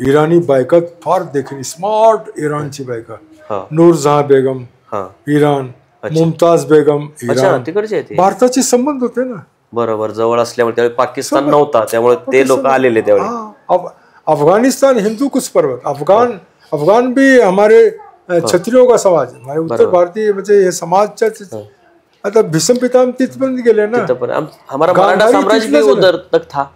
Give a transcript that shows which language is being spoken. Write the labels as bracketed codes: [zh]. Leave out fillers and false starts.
[mr] इराणी बायका फार देखील स्मार्ट. इराणची बायका नूरजहां बेगम इराण, मुमताज बेगम इराण. तिकडचे भारताचे संबंध होते ना. बरोबर. जवळ असल्यामुळे त्यावेळी पाकिस्तान नव्हता, त्यामुळे ते लोक आलेले त्यावेळी. [hi] अफगानिस्तान हिंदू कुछ पर्वत. अफगान भी हमारे क्षत्रियों का समाज. हमारे उत्तर भारतीय [mr] म्हणजे हे समाजच्या. आता भीष्म पितामह तिथपर्यंत गेले ना. [hi] हमारा मराठा साम्राज्य भी उधर तक था.